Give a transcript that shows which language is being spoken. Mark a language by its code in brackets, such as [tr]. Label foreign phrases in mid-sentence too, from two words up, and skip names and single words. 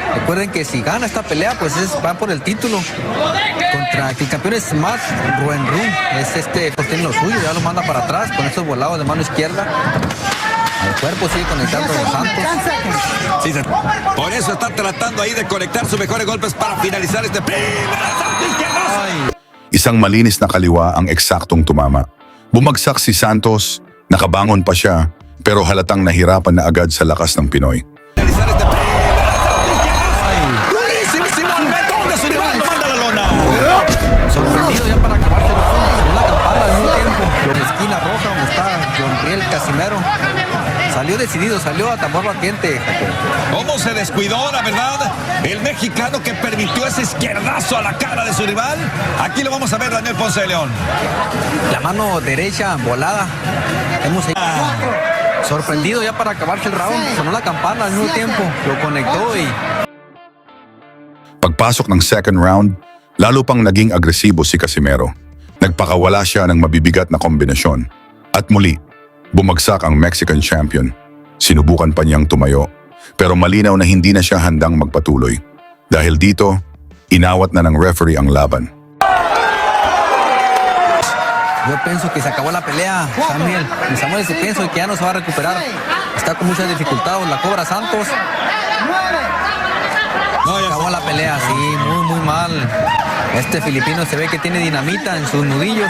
[es] Recuerden que si gana esta pelea, pues va por el título. Contra el campeón es Matt Ruenrum. Pues tiene lo suyo, ya lo manda para atrás con esos volados de mano izquierda. Al cuerpo sigue conectando los Santos. Sí, por eso está tratando ahí de conectar sus mejores golpes para finalizar este primer asalto izquierdazo. [tl] Isang malinis na kaliwa ang eksaktong tumama. Bumagsak si Santos, nakabangon pa siya, pero halatang nahirapan na agad sa lakas ng Pinoy. [es] Finalizar este primer asalto izquierdazo. Durísimo momento donde su rival lo manda a la lona. Sorprendido ya para acabarse los ojos. En la campana al mismo tiempo. En la esquina roja donde está John Casimero. Salió decidido, salió a tambor batiente. ¿Cómo se descuidó, la verdad? El mexicano que permitió ese izquierdazo a la cara de su rival. Aquí lo vamos a ver, Daniel Ponce de León. La mano derecha volada. Sorprendido ya para acabarse el round. Sonó la campana al mismo tiempo. Lo conectó y [tl] Pagpasok ng [en] second round, [tl] lalo pang naging agresibo si Casimero. Nagpakawala siya ng mabibigat na kombinasyon. At muli, bumagsak ang [en] Mexican champion. [tl] Sinubukan pa niyang tumayo, pero malinaw na hindi na siya handang magpatuloy. Dahil dito, inawat na ng referee ang laban. [es] yo pienso que se acabó la pelea, Samuel. Samuel, pienso que ya no se va a recuperar. Está con muchas dificultades. La cobra Santos. Se acabó la pelea, sí, muy mal. Este filipino se ve que tiene dinamita en sus nudillos.